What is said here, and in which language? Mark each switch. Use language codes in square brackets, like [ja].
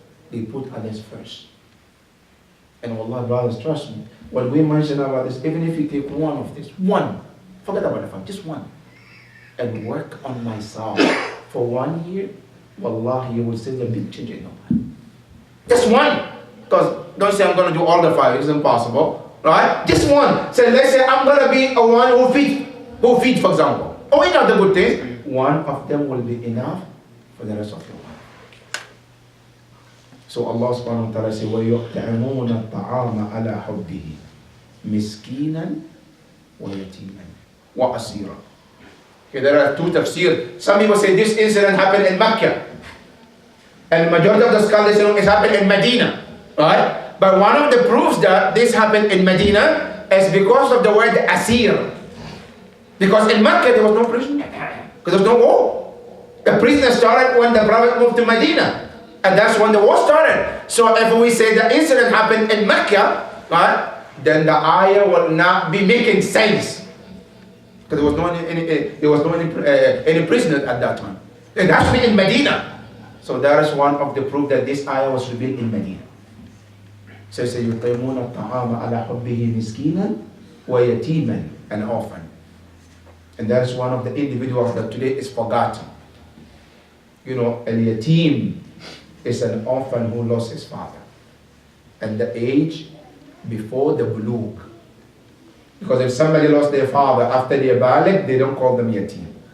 [en] They put others first. And Allah, brothers, trust me, what we mention about this, even if you take one of this, one, forget about the fact, just one, and work on myself for 1 year, wallahi, you will see the big change in your life. Just one. Because don't say I'm going to do all the 5, it's impossible. Right? Just one. So let's say I'm going to be a one who feeds, for example. Oh, we know the good things. One of them will be enough for the rest of your life. So Allah subhanahu wa ta'ala says, [ar] وَيُطْعِمُونَ الطَّعَامَ عَلَى حُبِّهِ مِسْكِينًا وَيَتِيمًا وَأَسِيرًا. [en] Okay, there are 2 tafsir. Some people say this incident happened in Mecca. And the majority of the scholars say it happened in Medina. Right? But one of the proofs that this happened in Medina is because of the word asir. Because in Mecca there was no prison. Because there was no war. The prison started when the Prophet moved to Medina. And that's when the war started. So if we say the incident happened in Mecca, right, then the ayah will not be making sense. Because there was no any prisoner at that time. It has to be in Medina. So that is one of the proof that this ayah was revealed in Medina. So it says, [ar] يُطْعِمُونَ الطَّعَامَ عَلَى حُبِّهِ مِسْكِينًا وَيَتِيمًا, [en] an orphan. And that is one of the individuals that today is forgotten. You know, al-yatim is an orphan who lost his father. And the age before the bulugh. Because if somebody lost their father after they baligh, they don't call them yatim.